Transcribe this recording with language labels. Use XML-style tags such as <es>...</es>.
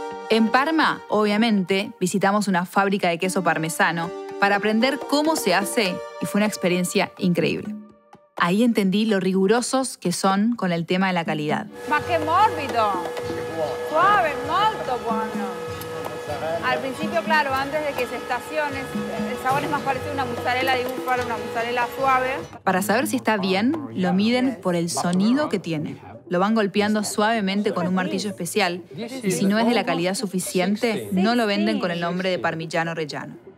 <es>En Parma, obviamente, visitamos una fábrica de queso parmesano para aprender cómo se hace y fue una experiencia increíble. Ahí entendí lo rigurosos que son con el tema de la calidad.</es> <it>Ma che morbido, suave, molto buono.</it> <es>Al principio, claro, antes de que se estacione, el sabor es más parecido a una mozzarella de búfalo, una mozzarella suave. Para saber si está bien, lo miden por el sonido que tiene. Lo van golpeando suavemente con un martillo especial y si no es de la calidad suficiente, no lo venden con el nombre de Parmigiano Reggiano.</es>